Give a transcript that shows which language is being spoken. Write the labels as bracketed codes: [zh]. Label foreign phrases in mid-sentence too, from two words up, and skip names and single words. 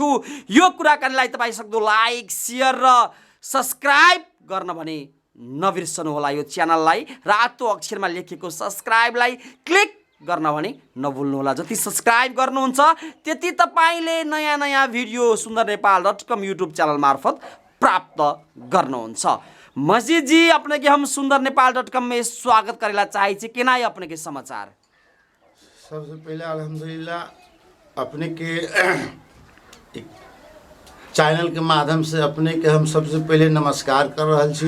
[ne] यो कुराकानीलाई तपाईँ सक्दो लाइक, सेयर र सब्स्क्राइब गर्न भने नबिर्सनु होला। यो च्यानललाई रातो अक्षरमा लेखेको सब्स्क्राइबलाई क्लिक गर्न भने नभुल्नु होला। जति सब्स्क्राइब गर्नुहुन्छ त्यति तपाईले नयाँ नयाँ भिडियो सुन्दर नेपाल.com युट्युब चैनल मार्फत प्राप्त गर्नुहुन्छ। [mai] मस्जिद जी, अपने के हम सुंदर नेपाल.com में स्वागत करेला चाहे छे। केना है अपने के समाचार? सबसे पहले अल्हम्दुलिल्लाह अपने के चैनल के माध्यम से अपने के हम सबसे पहले नमस्कार कर रहल छी।